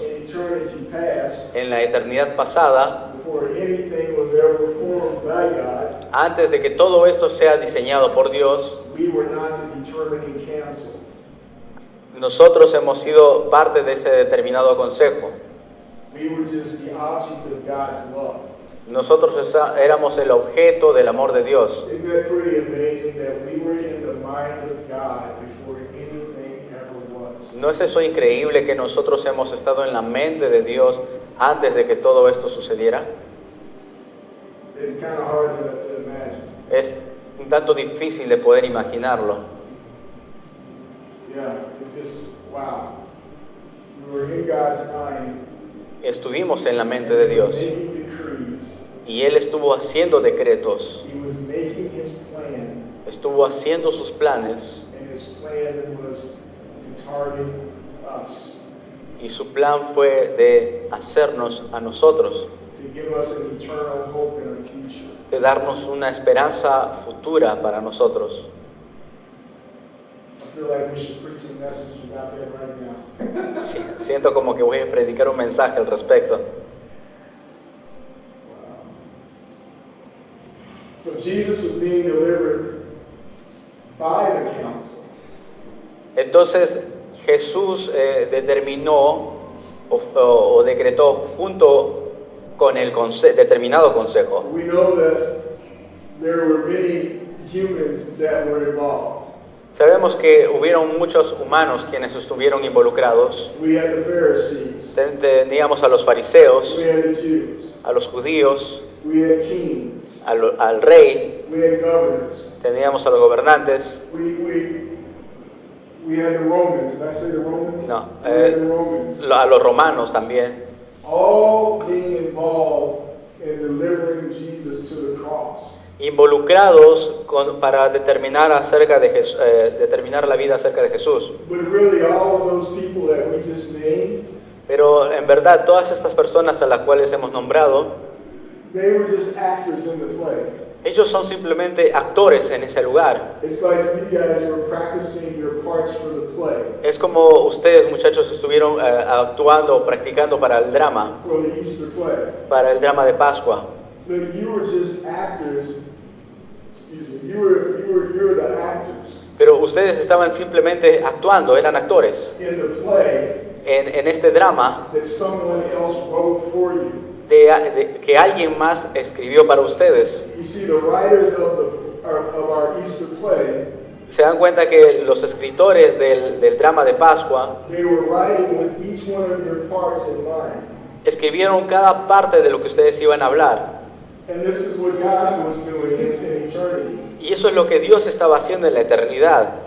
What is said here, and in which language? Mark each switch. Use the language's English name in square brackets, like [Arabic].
[English] in eternity past, [Spanish] en la eternidad pasada, [English] before anything was ever formed by God, [Spanish] antes de que todo esto sea diseñado por Dios, [English] we were not the determining council. [Spanish] nosotros hemos sido parte de ese determinado consejo. [English] We were just the object of God's love. [Spanish] Nosotros éramos el objeto del amor de Dios. [English] Isn't that pretty amazing that we were in the mind of God before anything ever was? [Spanish] ¿No es eso increíble que nosotros hemos estado en la mente de Dios antes de que todo esto sucediera? [English] It's kind of hard to imagine. [Spanish] Es un tanto difícil de poder imaginarlo. [English] Yeah, it just, wow. We were in God's mind. [Spanish] Estuvimos en la mente de Dios [English] Making decrees. [Spanish] y Él estuvo haciendo decretos, [English] He was making his plan, [Spanish] estuvo haciendo sus planes [English] and his plan was to target us, [Spanish] y su plan fue de hacernos a nosotros, [English] to give us an eternal hope in our future. [Spanish] de darnos una esperanza futura para nosotros. [English] I feel like we should preach a message about that right now. [Spanish] Sí, siento como que voy a predicar un mensaje al respecto. [English] So Jesus was being delivered by the council. [Spanish] Entonces Jesús determinó o decretó junto con el determinado consejo. [English] We know that there were many humans that were involved. [Spanish] Sabemos que hubieron muchos humanos quienes estuvieron involucrados. [English] We had the Pharisees. [Spanish] Teníamos a los fariseos, [English] We had the Jews. [Spanish] a los judíos, [English] We had kings. [Spanish] al rey, [English] We had governors. [Spanish] teníamos a los gobernantes, [English] We had the Romans. Did I say the Romans? [Spanish] No, [English] We had the Romans. [Spanish] a los romanos también, [English] All being involved in delivering Jesus to the cross. [Spanish] involucrados para determinar determinar la vida acerca de Jesús. [English] But really, all of those people that we just named, [Spanish] Pero en verdad todas estas personas a las cuales hemos nombrado, [English] they were just actors in the play. [Spanish] ellos son simplemente actores en ese lugar. [English] It's like you guys were practicing your parts for the play, [Spanish] Es como ustedes muchachos estuvieron actuando o practicando para el drama, [English] for the Easter play. [Spanish] para el drama de Pascua. [English] But you were just actors. Excuse me. You were the actors [Spanish] Pero ustedes estaban simplemente actuando, eran actores [English] in the play [Spanish] en este drama [English] that someone else wrote for you. [Spanish] que alguien más escribió para ustedes. [English] You see, the writers of our Easter play, [Spanish] Se dan cuenta que los escritores del drama de Pascua [English] they were writing with each one of your parts in mind. [Spanish] escribieron cada parte de lo que ustedes iban a hablar. [English] And this is what God was doing in eternity. [Spanish] Y eso es lo que Dios estaba haciendo en la eternidad.